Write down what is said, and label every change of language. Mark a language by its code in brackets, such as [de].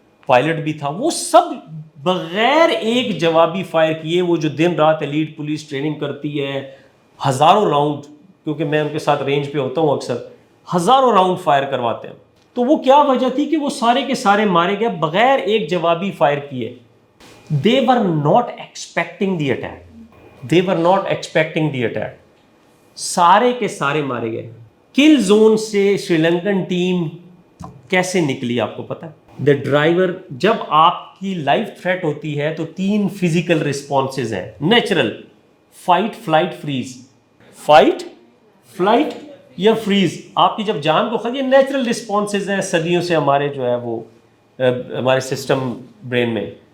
[ur] Pilot بھی تھا, وہ سب بغیر ایک جوابی فائر کیے, وہ جو دن رات ایلیٹ پولیس ٹریننگ کرتی ہے, ہزاروں راؤنڈ, کیونکہ میں ان کے ساتھ رینج پہ ہوتا ہوں اکثر, ہزاروں راؤنڈ فائر کرواتے ہیں. تو وہ کیا وجہ تھی کہ وہ سارے کے سارے مارے گئے بغیر ایک جوابی فائر کیے. [en] They were not expecting the attack. They were not expecting the attack. [ur] سارے کے سارے مارے گئے. کل زون سے سری لنکن ٹیم کیسے نکلی آپ کو پتا ہے؟ دا ڈرائیور, جب آپ کی لائف تھریٹ ہوتی ہے تو 3 فزیکل رسپانسز ہیں natural: fight, flight, freeze. Fight, flight یا فریز. آپ کی جب جان کو خطرہ, یہ نیچرل رسپانسز ہیں صدیوں سے ہمارے جو ہے وہ ہمارے سسٹم برین میں.